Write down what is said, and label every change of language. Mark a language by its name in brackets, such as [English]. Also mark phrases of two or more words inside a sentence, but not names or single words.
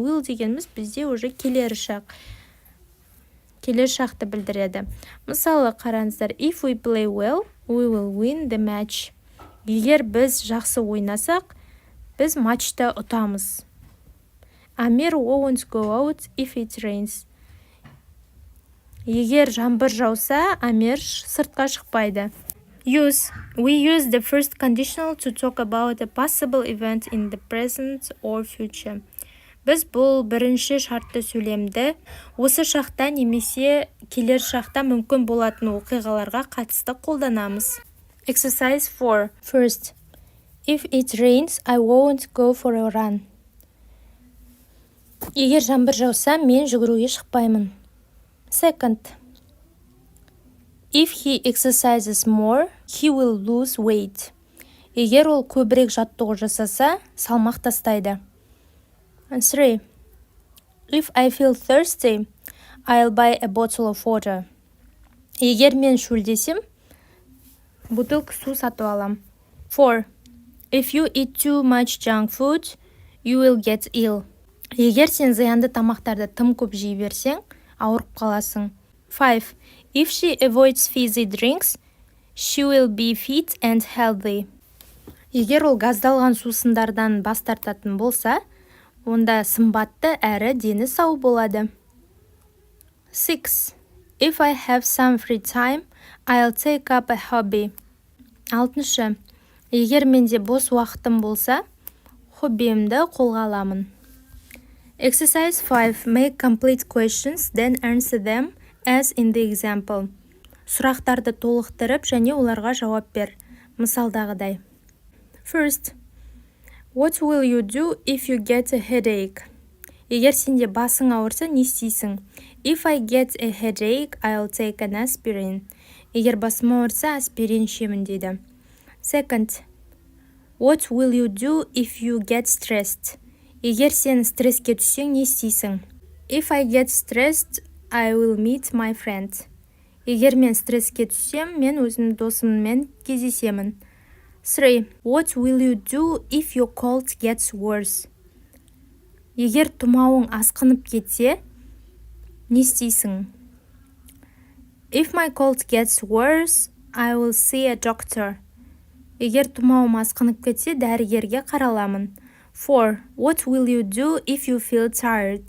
[Kazakh] Will дегеніміз бізде уже келер шақ. Келер шақты білдіреді. Мысалы, қараңыздар, [English] if we play well, we will win the match. [Kazakh] Егер біз жақсы ойнасақ, біз матчта ұтамыз. [English] Amir won't go out if it rains. [Kazakh] Егер жаңбыр жауса, Амир сыртқа шықпайды. [English] Use. We use the first conditional to talk about a possible event in the present or future. [Kazakh] Біз бұл бірінші шартты сөйлемді осы шақта немесе келер шақта мүмкін болатын оқиғаларға қатысты қолданамыз. [English] Exercise 4. First. If it rains, I won't go for a run. [Kazakh] Егер жаңбыр жауса, мен жүгіруге шықпаймын. [English] Second. If he exercises more, he will lose weight. [Kazakh] Егер ол көбірек жаттығу жасаса, салмақ тастайды. [English] 3. If I feel thirsty, I'll buy a bottle of water. [Kazakh] Егер мен шөлдесем, бутылка су сатып алам. [English] 4. If you eat too much junk food, you will get ill. [Kazakh] Егер сен зиянды тамақтарды тым көп жей берсең, ауырып қаласың. [English] 5. If she avoids fizzy drinks, she will be fit and healthy. [Kazakh] Егер ол газдалған сусындардан бас тартатын болса, онда сымбатты әрі дені сау болады. [English] 6. If I have some free time, I'll take up a hobby. [Kazakh] 6. Егер менде бос уақытым болса, хоббиімді қолға аламын. [English] Exercise 5. Make complete questions, then answer them as in the example. [Kazakh] Сұрақтарды толықтырып және оларға жауап бер. Мысалдағыдай. [English] First, what will you do if you get a headache? [Kazakh] Егер сенде басың ауырса, не істейсің? [English] If I get a headache, I'll take an aspirin. [Kazakh] Егер басым ауырса, аспирин ішемін дейді. [English] Second, what will you do if you get stressed? [Kazakh] Егер сен стресске түссең, не істейсің? [English] If I get stressed, I will meet my friend. [Kazakh] Егер мен стресске түссем, мен өзім досыммен кездесемін. [English] 3. What will you do if your cold gets worse? [Kazakh] Егер тұмауың асқынып кетсе, не істейсің? [English] If my cold gets worse, I will see a doctor. [Kazakh] Егер тұмауым асқынып кетсе, дәрігерге қараламын. [English] 4. What will you do if you feel tired?